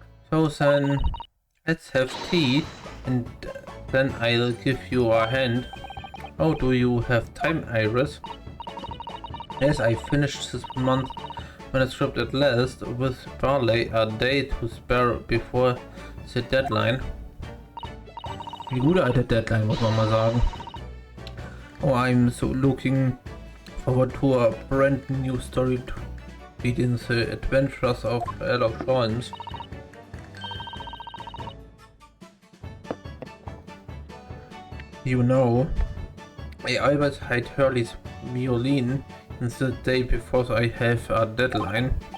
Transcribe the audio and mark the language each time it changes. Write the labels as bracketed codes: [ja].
[en] So then, let's have tea, and then I'll give you a hand. Oh, do you have time, Iris? Yes, I finished this month's manuscript at last, with barely a day to spare before the deadline. [de] Die gute alte Deadline, muss man mal sagen. [en] Oh, I'm so looking forward to a brand new story to begin the adventures of Sherlock Holmes. You know, I always hide Hurley's violin in the day before I have a deadline.